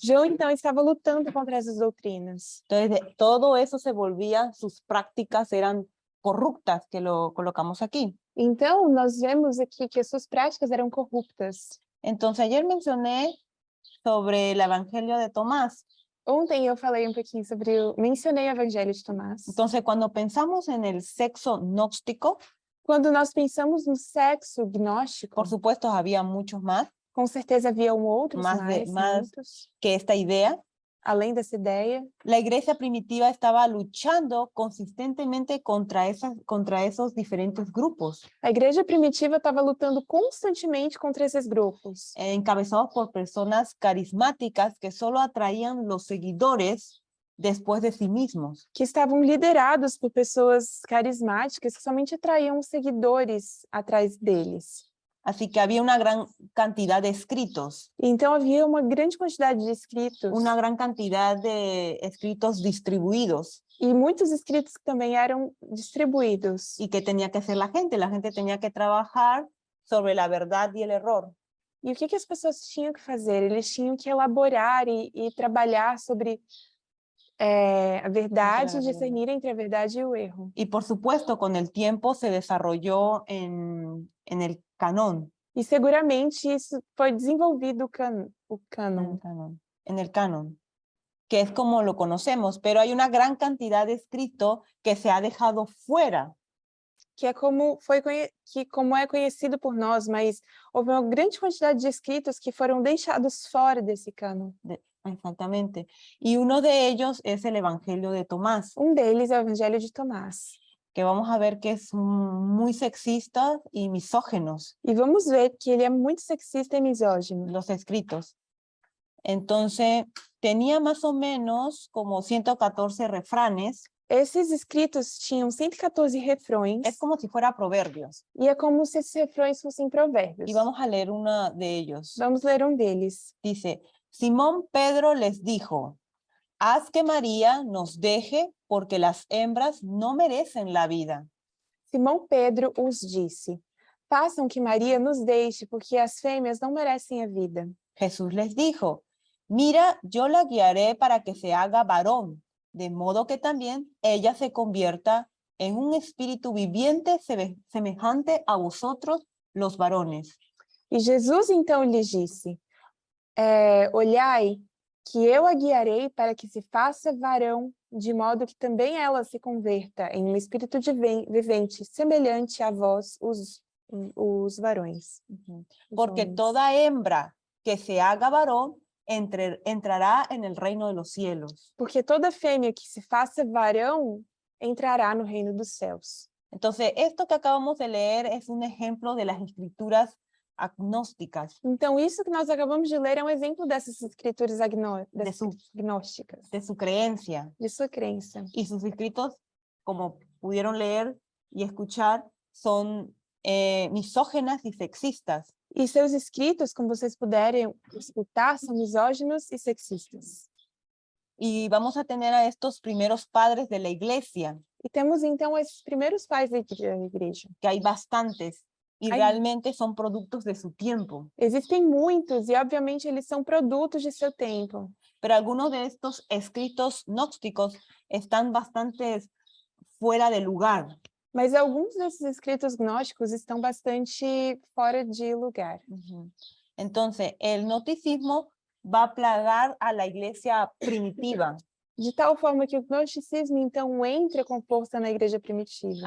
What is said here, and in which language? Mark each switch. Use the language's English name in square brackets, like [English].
[Portuguese] João, então, estava lutando contra essas doutrinas. [Spanish] Entonces, todo eso se volvía, sus prácticas eran corruptas, que lo colocamos aquí. [Portuguese] Então, nós vemos aqui que as suas práticas eram corruptas. [Spanish] Entonces, ayer mencioné sobre el Evangelio de Tomás. [Portuguese] Ontem eu falei um pouquinho mencionei o Evangelho de Tomás. [Spanish] Entonces, cuando pensamos en el sexo gnóstico, [Portuguese] Quando nós pensamos no sexo gnóstico, [Spanish] por supuesto, había muchos más [Portuguese] com certeza haviam outros [Spanish] Más [Portuguese] muitos, [Spanish] que esta idea. [Portuguese] além dessa ideia. [Spanish] La iglesia primitiva estaba luchando consistentemente contra esos diferentes grupos, [Portuguese] A igreja primitiva estava lutando constantemente contra esses grupos, [Spanish] encabezados por personas carismáticas que solo atraían los seguidores después de sí mismos. [Portuguese] que estavam liderados por pessoas carismáticas que somente atraíam seguidores atrás deles. [Spanish] Así que había una gran cantidad de escritos, [Portuguese] Então havia uma grande quantidade de escritos [Spanish] una gran cantidad de escritos distribuidos [Portuguese] e muitos escritos que também eram distribuídos. [Spanish] y que tenía que hacer la gente tenía que trabajar sobre la verdad y el error. [Portuguese] E o que as pessoas tinham que fazer? Eles tinham que elaborar e trabalhar sobre a verdade, discernir entre a verdade e o erro. [Spanish] Y por supuesto, con el tiempo se desarrolló en el canon. [Portuguese] E seguramente isso foi desenvolvido o cânon, [Spanish] En el canon, que es como lo conocemos, pero hay una gran cantidad de escrito que se ha dejado fuera. [Portuguese] que é como é conhecido por nós, mas houve uma grande quantidade de escritos que foram deixados fora desse cânon. [Spanish] Exactamente. Y uno de ellos es el Evangelio de Tomás, [Portuguese] Deles é o Evangelho de Tomás. [Spanish] que vamos a ver que es muy sexista y misógenos, E vamos ver que ele é muito sexista e misógino. los escritos. Entonces, tenía más o menos como 114 refranes. [Portuguese] Esses escritos tinham 114 refrões. [Spanish] Es como si fuera proverbios. [Portuguese] E é como se esses refrões fossem provérbios. [Spanish] Y vamos a leer uno de ellos. [Portuguese] Vamos ler deles. [Spanish] Dice, Simón Pedro les dijo, haz que María nos deje porque las hembras no merecen la vida. [Portuguese] Simão Pedro os disse, façam que Maria nos deixe, porque as fêmeas não merecem a vida. [Spanish] Jesús les dijo, mira, yo la guiaré para que se haga varón, de modo que también ella se convierta en un espíritu viviente semejante a vosotros, los varones. [Portuguese] E Jesus então lhes disse, olhai, que eu a guiarei para que se faça varão, de modo que também ela se converta em um espírito vivente, semelhante a vós, os varões. [Spanish] Porque toda hembra que se haga varón entrará en el reino de los cielos. [Portuguese] Porque toda fêmea que se faça varão entrará no reino dos céus. [Spanish] Entonces, esto que acabamos de leer es un ejemplo de las escrituras agnósticas. [Portuguese] Então, isso que nós acabamos de ler é um exemplo dessas escrituras agnósticas. [Spanish] De su creencia. [Portuguese] De sua crença. [Spanish] Y sus escritos, como pudieron leer y escuchar, son misóginas y sexistas. [Portuguese] E seus escritos, como vocês puderem escutar, são misóginos e sexistas. [Spanish] Y vamos a tener a estos primeros padres de la iglesia. [Portuguese] E temos, então, esses primeiros pais da igreja. [Spanish] Que hay bastantes. Y realmente son productos de su tiempo. [Portuguese] Existem muitos, e obviamente eles são produtos de seu tempo. [Spanish] Pero algunos de estos escritos gnósticos están bastante fuera de lugar. [Portuguese] Mas alguns desses escritos gnósticos estão bastante fora de lugar. [Spanish] Entonces, el gnosticismo va a plagar a la iglesia primitiva. [Portuguese] De tal forma que o gnosticismo, então, entra com força na igreja primitiva.